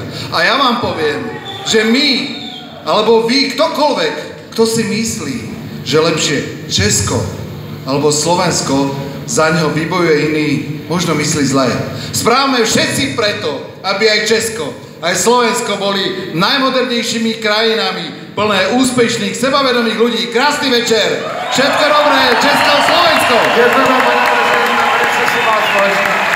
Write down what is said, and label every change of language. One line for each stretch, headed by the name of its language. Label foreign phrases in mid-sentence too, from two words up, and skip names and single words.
Slovak: A ja vám poviem, že my, alebo vy, ktokoľvek, kto si myslí, že lepšie Česko alebo Slovensko za neho vybojuje iný, možno myslí zle. Správame všetci preto, aby aj Česko, aj Slovensko boli najmodernejšími krajinami, plné úspešných, sebavedomých ľudí. Krásny večer! Všetko dobré, Česko, Slovensko!
Czech: Děkujeme, pane prezidente, velice si vás vážíme.